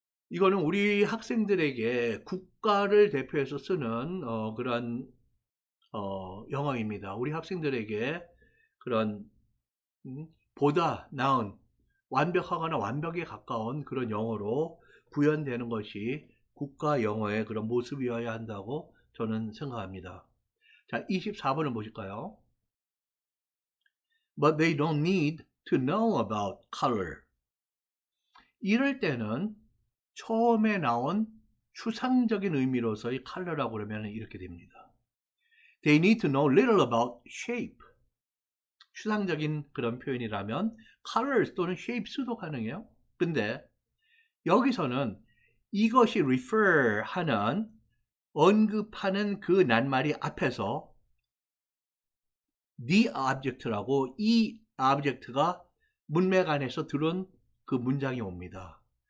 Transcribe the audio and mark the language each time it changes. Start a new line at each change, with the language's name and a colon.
Korean: 이거는 우리 학생들에게 국가를 대표해서 쓰는 그런 영어입니다. 우리 학생들에게 그런 보다 나은 완벽하거나 완벽에 가까운 그런 영어로 구현되는 것이 국가 영어의 그런 모습이어야 한다고 저는 생각합니다. 자, 24번을 보실까요?
English: But they don't need to know about color.
Korean: 이럴 때는 처음에 나온 추상적인 의미로서의 color라고 그러면 이렇게 됩니다.
English: They need to know little about shape.
Korean: 추상적인 그런 표현이라면 colors 또는 shapes도 가능해요. 근데 여기서는 이것이 refer 하는 언급하는 그 낱말이 앞에서 the object라고 이 object가 문맥 안에서 들은 그 문장이 옵니다.